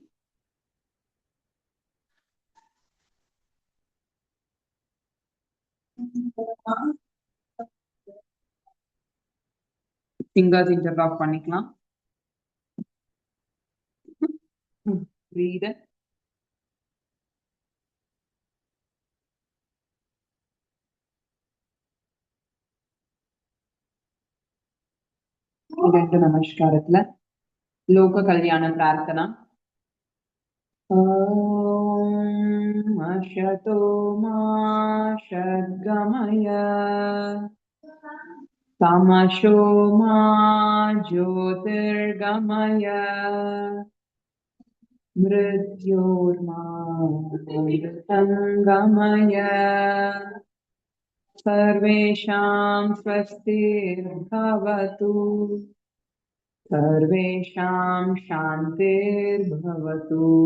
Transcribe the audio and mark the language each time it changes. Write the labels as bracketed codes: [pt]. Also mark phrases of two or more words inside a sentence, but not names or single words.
[en] Fingers interlock [ta] பண்ணிக்கலாம். [en] Breathe. [ta] இரண்டு நமஸ்காரத்துல லோக கல்யாண பிரார்த்தனா. [sa] ॐ असतो मा सद्गमय तमसो मा ஜோதிர்கமய मृत्योर्मामृतङ्गमय सर्वेषां स्वस्तिर्भवतु सर्वेषां शान्तिर्भवतु